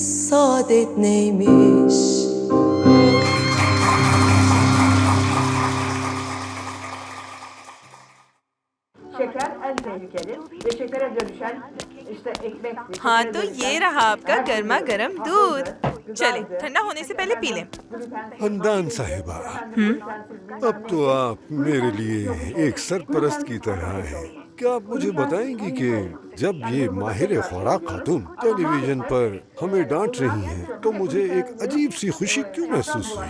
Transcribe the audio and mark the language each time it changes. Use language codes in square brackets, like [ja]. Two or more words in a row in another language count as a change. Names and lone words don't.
[tr] saadet neymiş? Şeker en tehlikeli ve şekere dönüşen işte ekmek. [hi] हाँ तो ये रहा आपका गर्मा गर्म दूध। चले ठंडा होने से पहले पी लें। हंदान साहिबा, अब तो आप मेरे लिए एक सरपरस्त की तरह हैं। क्या आप मुझे बताएंगी कि जब ये माहिर खुराक खातून टेलीविजन पर हमें डांट रही हैं, तो मुझे एक अजीब सी खुशी क्यों महसूस हुई?